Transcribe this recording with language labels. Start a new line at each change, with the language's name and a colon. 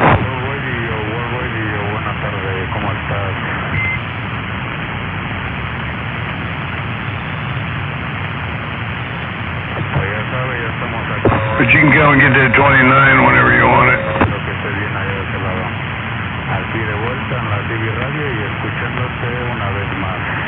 Spanish: Buenas tardes, ¿cómo estás? Pues ya sabe, ya estamos acá.
English: But you can come and get that 29 whenever you want it.
Spanish: Lo que esté bien allá de ese lado. Aquí de vuelta en la TV Radio y escuchándote una vez más.